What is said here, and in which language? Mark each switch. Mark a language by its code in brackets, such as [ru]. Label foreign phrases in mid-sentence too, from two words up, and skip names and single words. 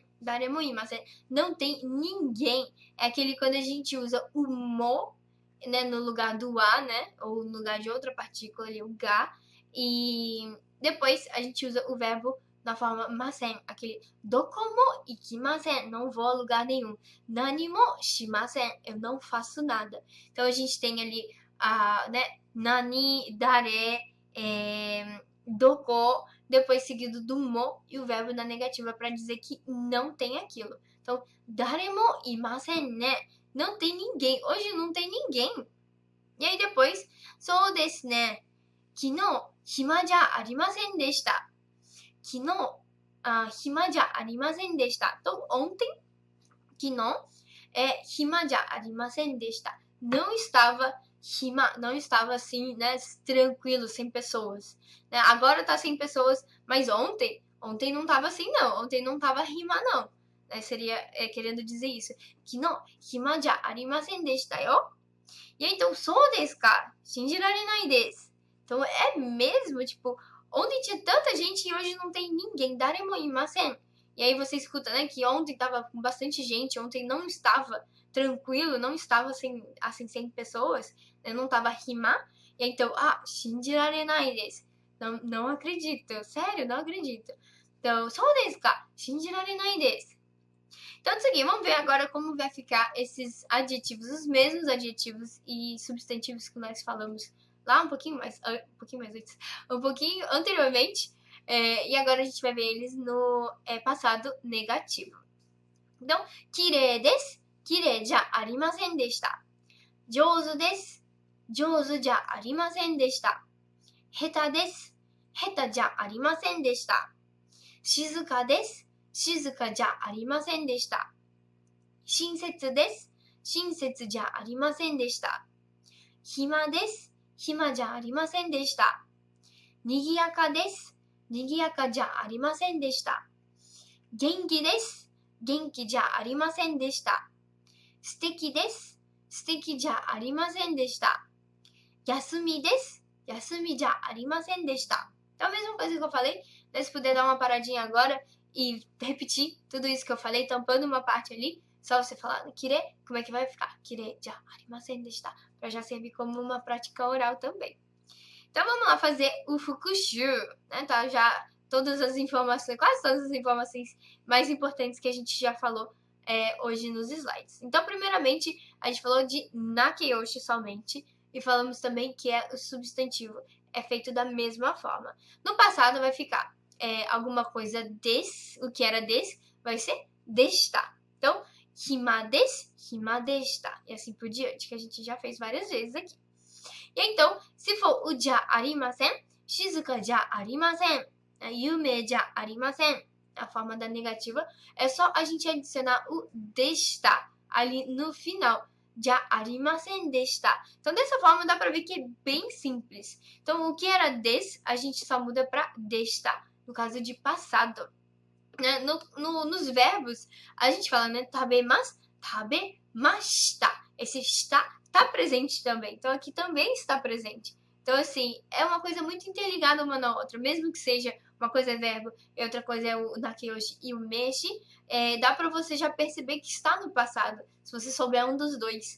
[ja] 誰もいません. [pt] Não tem ninguém. É aquele quando a gente usa o mo, né, no lugar do a, né, ou no lugar de outra partícula ali, o ga, e depois a gente usa o verbo na forma masen, aquele [ja] どこも行きません, [pt] não vou a lugar nenhum. [ja] 何もしません, [pt] eu não faço nada. Então a gente tem ali né, nani, dare, doko, depois seguido do mo e o verbo na negativa para dizer que não tem aquilo. Então, [ja] 誰もいませんね, [pt] não tem ninguém. Hoje não tem ninguém. E aí depois, [ja] そうですね、昨日暇じゃありませんでした. 昨日暇じゃありませんでした. [pt] Então, ontem, [ja] 昨日暇じゃありませんでした. [pt] Não estava hima, não estava assim, né, tranquilo, sem pessoas. Né? Agora tá sem pessoas, mas ontem não tava assim, não. Ontem não tava hima, não. Seria querendo dizer isso. [ja] 昨日暇じゃありませんでしたよ. [pt] E aí, então, [ja] そうですか? 信じられないです. [pt] Então, é mesmo, tipo, ontem tinha tanta gente e hoje não tem ninguém. [ja] 誰もいません. [pt] E aí você escuta, né, que ontem tava com bastante gente, ontem não estava tranquilo, não estava assim, sem pessoas, né, não tava rima. E aí, então, [ja] 信じられないです. [pt] Não acredito. Sério, não acredito. Então, [ja] そうですか? 信じられないです. [pt] Então, seguinte, vamos ver agora como vai ficar esses adjetivos, os mesmos adjetivos e substantivos que nós falamos lá um pouquinho mais antes, um pouquinho anteriormente, e agora a gente vai ver eles no passado negativo. Então, [ja] 綺麗です。綺麗じゃありませんでした。上手です。上手じゃありませんでした。下手です。下手じゃありませんでした。静かです。静かじゃありませんでした。親切です。親切じゃありませんでした。暇です。暇じゃありませんでした。賑やかです。賑やかじゃありませんでした。元気です。元気じゃありませんでした。素敵です。素敵じゃありませんでした。休みです。休みじゃありませんでした。 [pt] Então, a mesma coisa que eu falei, né? Se puder dar uma paradinha agora e repetir tudo isso que eu falei, tampando uma parte ali, só você falar kire, como é que vai ficar? [ja] 綺麗じゃありませんでした, [pt] para já servir como uma prática oral também. Então vamos lá fazer o fukushu, né? Tá já todas as informações, quase todas as informações mais importantes que a gente já falou hoje nos slides. Então, primeiramente, a gente falou de nakeyoshi somente e falamos também que é o substantivo, é feito da mesma forma. No passado vai ficar alguma coisa des, o que era des, vai ser desta. Então, [ja] 暇です、暇でした. [pt] E assim por diante, que a gente já fez várias vezes aqui. E aí, então, se for o [ja] じゃありません、静かじゃありません、夢じゃありません, [pt] a forma da negativa, é só a gente adicionar o desta ali no final. [ja] じゃありませんでした. [pt] Então, dessa forma, dá pra ver que é bem simples. Então, o que era des, a gente só muda pra desta, no caso de passado. Né? Nos verbos, a gente fala, né? [ja] 食べます、食べました. [pt] Esse está presente também. Então, aqui também está presente. Então, assim, é uma coisa muito interligada uma na outra, mesmo que seja uma coisa é verbo e outra coisa é o nakeyoshi e o meshi, dá pra você já perceber que está no passado, se você souber um dos dois.